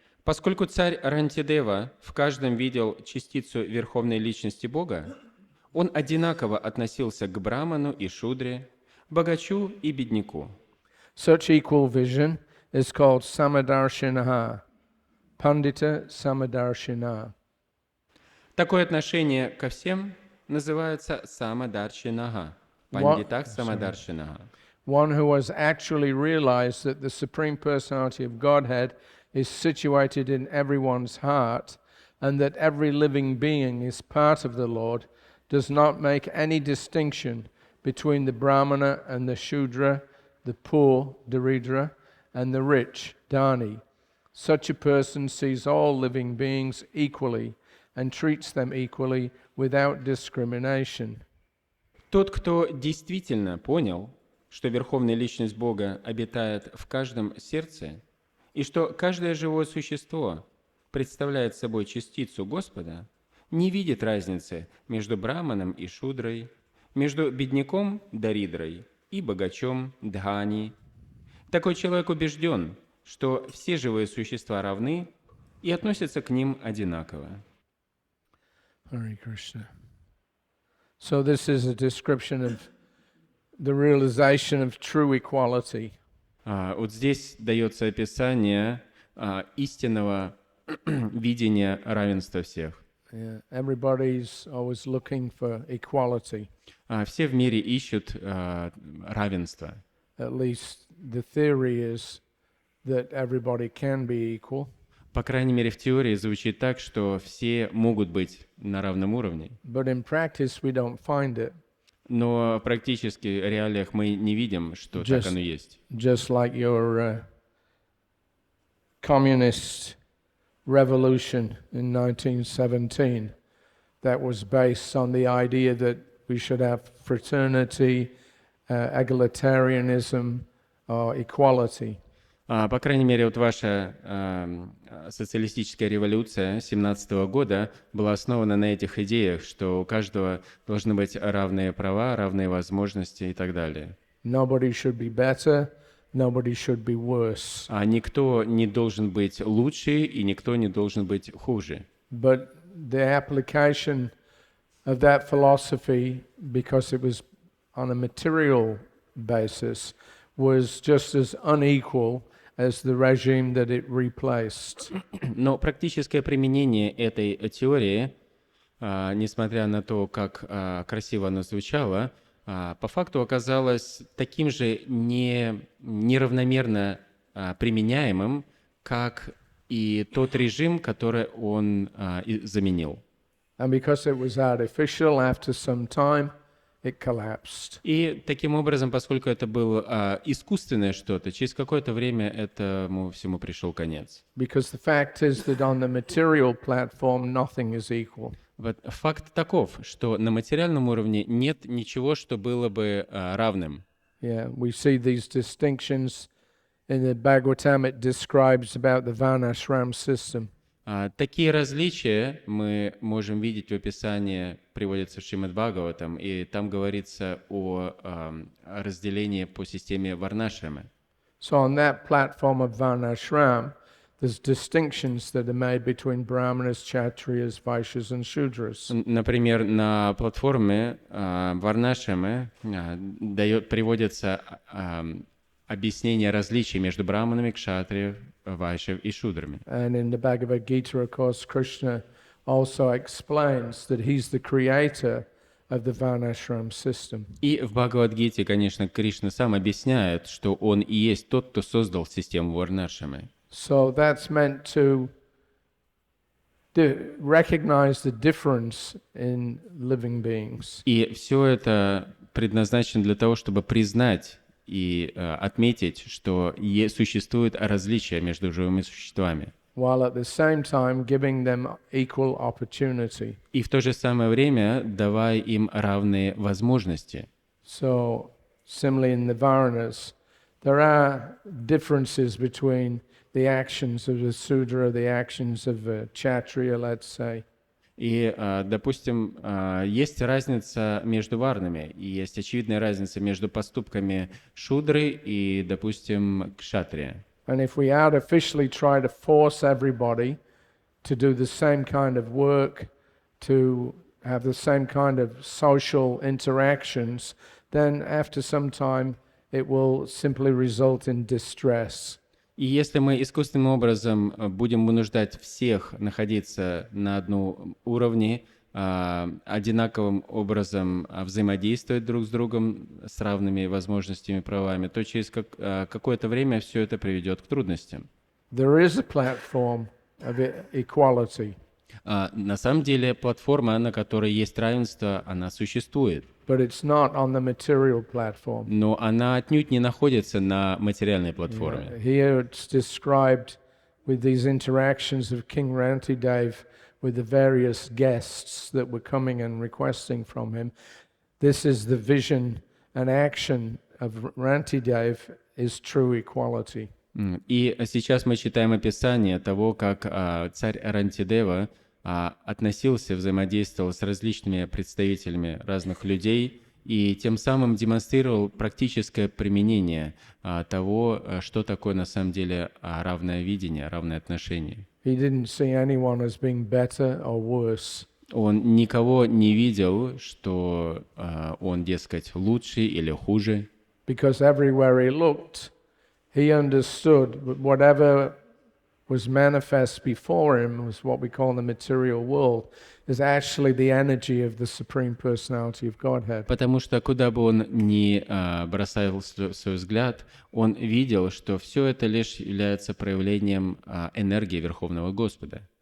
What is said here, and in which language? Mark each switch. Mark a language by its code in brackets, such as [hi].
[ru] Поскольку царь Рантидева в каждом видел частицу Верховной Личности Бога, он одинаково относился к браману и шудре, богачу и бедняку. [en] Such equal vision is called Samadarshinaha, Pandita Samadarshina. [ru] Такое отношение ко всем называется самадаршинага, Пандитах Самадаршинаха. [en] One who has actually realized that the Supreme Personality of Godhead is situated in everyone's heart and that every living being is part of the Lord, does not make any distinction between the Brahmana and the Shudra, the poor, Daridra, and the rich, Dani. Such a person sees all living beings equally and treats them equally without discrimination. [ru] Тот, кто действительно понял, что Верховная Личность Бога обитает в каждом сердце, и что каждое живое существо представляет собой частицу Господа, не видит разницы между браманом и шудрой, между бедняком Даридрой и богачом Дхани. Такой человек убежден, что все живые существа равны и относятся к ним одинаково. [en] Hare Krishna. So this is a description of the realization of true equality. [ru] Вот здесь дается описание истинного видения равенства всех. [en] Yeah, everybody's always looking for equality. [ru] Все в мире ищут равенство. [en] At least the theory is that everybody can be equal. [ru] По крайней мере, в теории звучит так, что все могут быть на равном уровне. [en] But in practice we don't find it. [ru] Но в практически реалиях мы не видим, что так оно есть. [en] Just like your communist revolution in 1917 that was based on the idea that we should have fraternity, egalitarianism, or equality. [ru] По крайней мере, вот ваша социалистическая революция 17 года была основана на этих идеях, что у каждого должны быть равные права, равные возможности и так далее. [en] Nobody should be better, nobody should be worse. [ru] Никто не должен быть лучше и никто не должен быть хуже. [en] But the application of that philosophy, because it was on a material basis, was just as unequal as the regime that it replaced. [ru] Но практическое применение этой теории, несмотря на то, как красиво оно звучало, по факту оказалось таким же неравномерно применяемым, как и тот режим, который он заменил. [en] And because it was artificial, after some time, it collapsed. [ru] И таким образом, поскольку это было искусственное что-то, через какое-то время этому всему пришел конец. [en] Because the fact is that on the material platform, nothing is equal. [ru] Вот факт таков, что на материальном уровне нет ничего, что было бы равным. [en] Yeah, we see these distinctions in the Bhagavatam. It describes about the Varnashram system. [ru] Такие различия мы можем видеть в описании, приводится в Шримад Бхагаватам, и там говорится о разделении по системе Варнашрамы. [en] So on that platform of Varnashram, there's distinctions that are made between Brahmanas, Kshatriyas, Vaishyas and Shudras. [ru] Например, на платформе Варнашрамы приводится объяснение различий между браманами, кшатриев, вайшев и шудрами. [en] And in the Bhagavad Gita, of course, Krishna also explains that he's the creator of the Varnashram system. [ru] И в Бхагавад-гите, конечно, Кришна сам объясняет, что он и есть тот, кто создал систему Варнашрамы. [en] So that's meant to recognize the difference in living beings. [ru] И все это предназначено для того, чтобы признать и отметить, что существует различия между живыми существами. [en] While at the same time giving them equal opportunity. [ru] И в то же самое время давая им равные возможности. [en] So, similarly in the Varanas, there are differences between the actions of the Sudra, the actions of the Kshatriya, let's say. [ru] И, допустим, есть разница между варнами, и есть очевидная разница между поступками шудры и, допустим, кшатрия. [en] And if we artificially try to force everybody to do the same kind of work, to have the same kind of social interactions, then after some time it will simply result in distress. [ru] И если мы искусственным образом будем вынуждать всех находиться на одном уровне одинаковым образом взаимодействовать друг с другом с равными возможностями и правами, то через какое-то время все это приведет к трудностям. [en] There is a platform of equality, [ru] На самом деле платформа, на которой есть равенство, она существует, [en] but it's not on the material platform. [ru] но она отнюдь не находится на материальной платформе. [en] Here it's described with these interactions of King Rantideva with the various guests that were coming and requesting from him. This is the vision and action of Rantideva is true equality. [ru] И сейчас мы читаем описание того, как царь Рантидева относился, взаимодействовал с различными представителями разных людей и тем самым демонстрировал практическое применение того, что такое на самом деле равное видение, равное отношение. [en] He didn't see anyone as being better or worse. [ru] Он никого не видел, что он, дескать, лучше или хуже, [en] Because everywhere he looked, he understood that whatever was manifest before him was what we call the material world, is actually the energy of the Supreme Personality of Godhead. [ru] потому что куда бы он ни бросал свой взгляд, он видел, что все это лишь является проявлением энергии Верховного Господа.